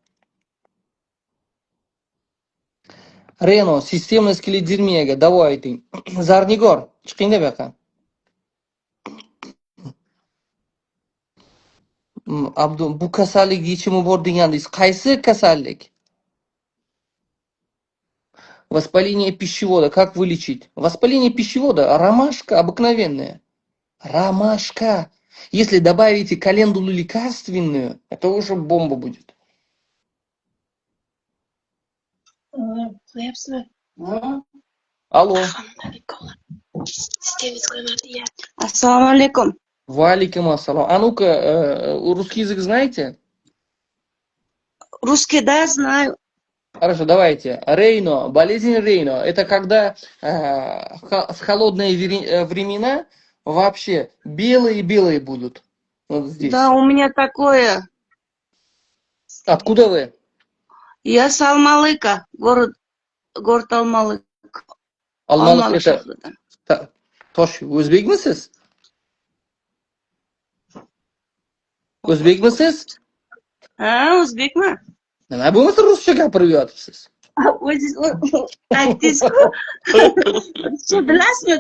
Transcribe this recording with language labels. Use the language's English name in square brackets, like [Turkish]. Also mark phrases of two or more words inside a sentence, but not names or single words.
[Uzbek] Reno, sistema sklerodermiyaga davo ayting. Zarnigor, chiqing deb yoqqa. Abdu, bu kasallik yechimi bor degandingiz. Qaysi kasallik? [Russian] Воспаление пищевода. Как вылечить? Воспаление пищевода. Ромашка обыкновенная. Ромашка. Если добавите календулу лекарственную, это уже бомба будет. Алло. [Uzbek] Assalomu alaykum. [Russian] Ва алейкум ассалам. А ну-ка, русский язык знаете? Русский, да, знаю. Хорошо, давайте. Рейно, болезнь Рейно. Это когда в холодные времена вообще белые будут. Вот здесь. Да, у меня такое. Откуда вы? Я с Алмалыка, город Алмалык. Алмалык это... [Uzbek] shahridan. Tosh, o'zbekmisiz? O'zbekmisiz? Ha, o'zbekman. Nima bo'lmasa ruscha gapirib yotibsiz? O'zingiz aytdingiz-ku. Ruscha bilasizmi?